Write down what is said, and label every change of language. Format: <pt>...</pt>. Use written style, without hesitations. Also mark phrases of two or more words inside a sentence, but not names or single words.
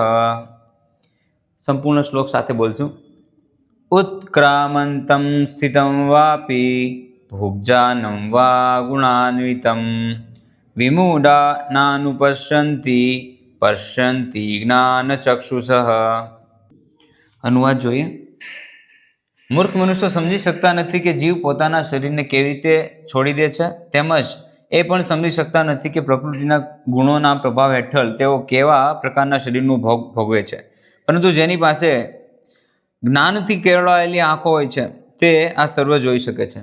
<gu>સંપૂર્ણ શ્લોક સાથે બોલશું।</gu> <sa>उत्क्रामन्तं स्थितं वापि भुग्जानं वा गुणान्वितं विमूढा नानुपश्यन्ति पश्यन्ति ज्ञानचक्षुषः।</sa> <gu>अनुवाद જોઈએ। મૂર્ખ મનુષ્યો સમજી શકતા નથી કે જીવ પોતાના શરીરને કેવી રીતે છોડી દે છે, તેમજ એ પણ સમજી શકતા નથી કે પ્રકૃતિના ગુણોના પ્રભાવ હેઠળ તેઓ કેવા પ્રકારના શરીરનું ભોગ ભોગવે છે, પરંતુ જેની પાસે જ્ઞાનથી કેળવાયેલી આંખો હોય છે તે આ સર્વ જોઈ શકે છે।</gu>